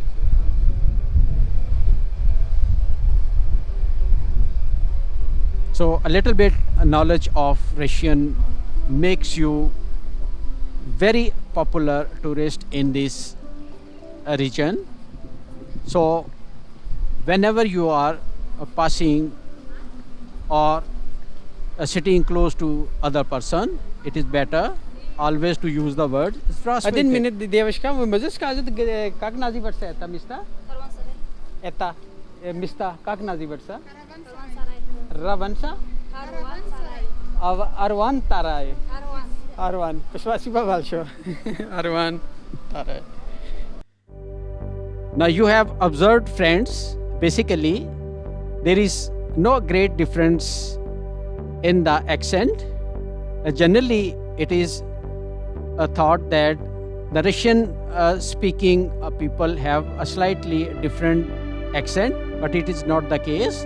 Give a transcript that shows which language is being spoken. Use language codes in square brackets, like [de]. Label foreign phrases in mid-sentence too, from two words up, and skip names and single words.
[en] So a little bit knowledge of Russian makes you very popular tourist in this region. So whenever you are passing or sitting close to other person, it is better always to use the word [ru] Один здравствуйте. минут, девочка, вы можете сказать, как называется это место? Это место как называется? Раванса? Арван Тарай. Арван. Спасибо большое. Арван Тарай. [en] Now you have observed, friends, basically there is no great difference in the accent. Generally it is a thought that the Russian speaking people have a slightly different accent, but it is not the case.